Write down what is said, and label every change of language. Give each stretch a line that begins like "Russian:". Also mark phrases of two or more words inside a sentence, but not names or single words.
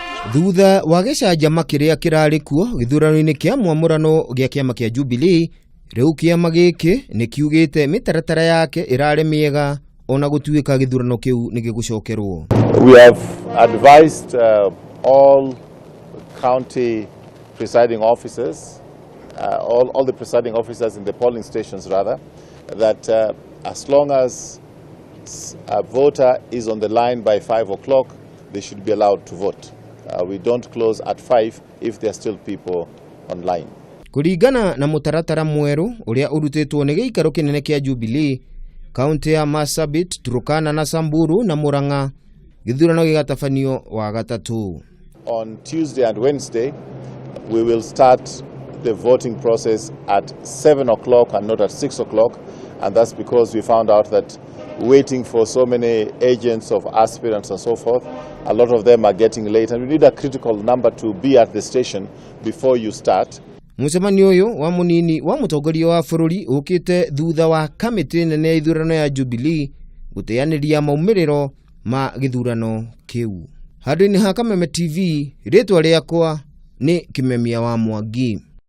Kikuyu: Thutha wa gicanjama kiria kirari kuo githurano-ini kia mwamurano gia kiama kia Jubilee, riu kiama giki ni kiugite mitaratara yake irari miega ona gutuika githurano kiu ni gigucokerwo.
English: We have advised all county presiding officers, all the presiding officers in the polling stations rather, that as long as a voter is on the line by 5 o'clock, they should be allowed to vote. We don't close at 5 if there are still people online.
Kikuyu: Kuringana na mutaratara mweru uria urutitwo ni giikaro kinene kia Jubilee, kaunti ya Marsabit, Turkana na Samburu na Murang'a, githurano gigatafanio wa gatatu.
English: On Tuesday and Wednesday, we will start the voting process at 7 o'clock and not at 6 o'clock, and that's because we found out that waiting for so many agents of aspirants and so forth, a lot of them are getting late, and we need a critical number to be at the station before you start.
Kikuyu: Mucemanio uyu wa munini wa mutongoria wa bururi ukite thutha wa kamiti nene ya ithurano ya Jubilee guteaniria maumiriro ma githurano kiu. Handũ-inĩ ha Kameme TV, ritwa riakwa ni Kimemia wa Mwangi.